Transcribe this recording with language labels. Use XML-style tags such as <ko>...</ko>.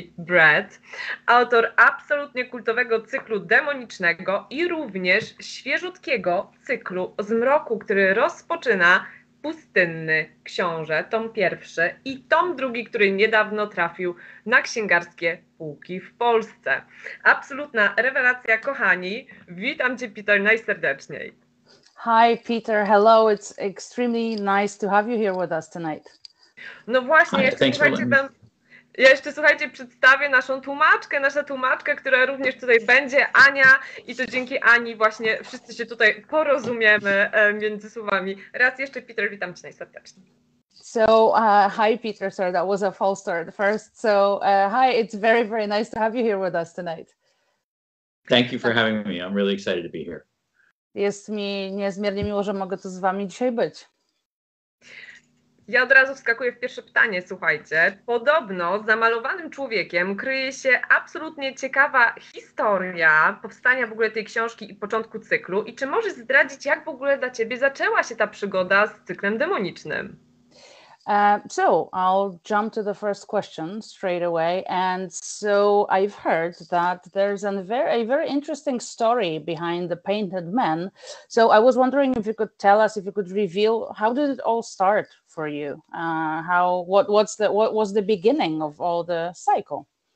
<pl>Brett, autor absolutnie kultowego cyklu demonicznego i również świeżutkiego cyklu Zmroku, który rozpoczyna Pustynny Książę, tom pierwszy i tom drugi, który niedawno trafił na księgarskie półki w Polsce. Absolutna rewelacja, kochani. Witam Cię, Peter, najserdeczniej.</pl> <en>Hi, Peter. Hello. It's extremely nice to have you here with us tonight.</en> <pl>No właśnie, ja jeszcze, słuchajcie, przedstawię naszą tłumaczkę, nasza tłumaczka, która również tutaj będzie, Ania, i to dzięki Ani właśnie wszyscy się tutaj porozumiemy między słowami. Raz jeszcze, Peter, witam Cię najserdeczniej.</pl> <en>So, hi, Peter. Sorry, that was a false start first. So, hi, it's very, very nice to have you here with us tonight. Thank you for having me. I'm really excited to be here.</en> <pl>Jest mi niezmiernie miło, że mogę tu z Wami dzisiaj być. Ja od razu wskakuję w pierwsze pytanie, słuchajcie. Podobno za malowanym człowiekiem kryje się absolutnie ciekawa historia powstania w ogóle tej książki i początku cyklu. I czy możesz zdradzić, jak w ogóle dla Ciebie zaczęła się ta przygoda z cyklem demonicznym?</pl> <en>So I'll jump to the first question straight away. And so I've heard that there's a very interesting story behind the Painted Men. So I was wondering if you could tell us, if you could reveal, how did it all start for you? What was the beginning of all the cycle?</en>